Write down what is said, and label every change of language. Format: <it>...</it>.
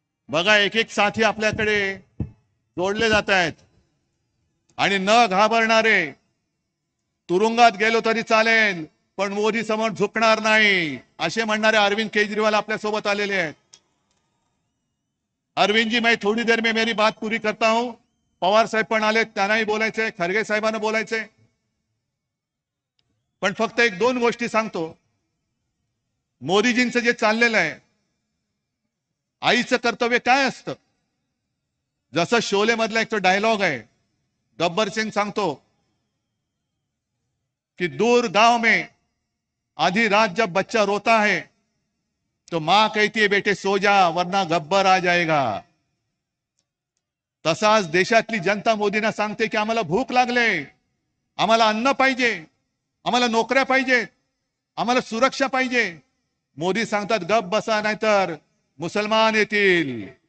<mr>बघा, एक एक साथी आपल्याकडे जोडले जात आहेत आणि न घाबरणारे, तुरुंगात गेलो तरी चालेल पण मोदी समोर झुकणार नाही असे म्हणणारे अरविंद केजरीवाल आपल्या सोबत आलेले आहेत.</mr> <hi>अरविंद जी, मैं थोड़ी देर में मेरी बात पूरी करता हूं.</hi> <mr>पवार साहेब पण आले, त्यांनाही बोलायचंय, खरगे साहेबांना बोलायचंय. पण फक्त एक दोन गोष्टी सांगतो. मोदीजींचं जे चाललेलं आहे, आईचं कर्तव्य काय असतं? जसं शोले मधला एक तो डायलॉग आहे, गब्बर सिंग सांगतो कि</mr> <hi>दूर गांव में आधी रात जब बच्चा रोता है तो मां कहती है बेटे सो जा वरना गब्बर आ जाएगा.</hi> <mr>तसाच देशातली जनता मोदींना सांगते की आम्हाला भूक लागले, आम्हाला अन्न पाहिजे, आम्हाला नोकऱ्या पाहिजे, आम्हाला सुरक्षा पाहिजे. मोदी सांगतात गप बसा नाहीतर मुसलमान येतील.</mr>